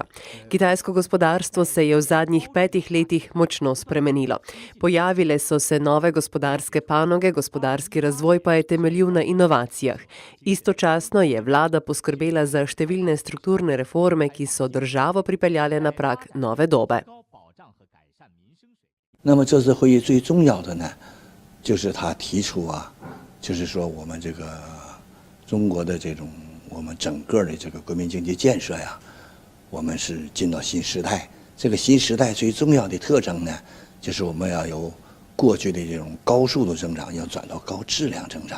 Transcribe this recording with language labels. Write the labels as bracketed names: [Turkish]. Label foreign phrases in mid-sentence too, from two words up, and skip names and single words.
[Slovenian] Kitajsko gospodarstvo se je v zadnjih 5 letih močno spremenilo. Pojavile so se nove gospodarske panoge, gospodarski razvoj pa je temeljil na inovacijah. Istočasno je vlada poskrbela za številne strukturne reforme, ki so državo pripeljale na prag nove dobe. [Chinese] 那么这次会议最重要的呢，就是他提出就是说我们这个中国的这种我们整个的这个国民经济建设呀，我们是进到新时代。这个新时代最重要的特征呢，就是我们要由过去的这种高速度增长要转到高质量增长。